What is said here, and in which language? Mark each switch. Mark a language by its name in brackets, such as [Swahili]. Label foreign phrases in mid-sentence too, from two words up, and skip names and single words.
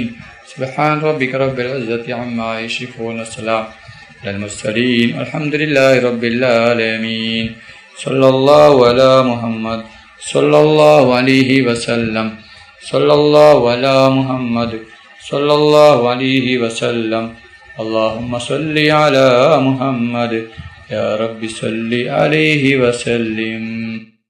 [Arabic] سبحان ربك رب العزة عما يصفون. والسلام على المرسلين والحمد لله رب العالمين. صلى الله على محمد صلى الله عليه وسلم. صلى الله على محمد صلى الله عليه وسلم. اللهم صل على محمد يا رب صل عليه وسلم.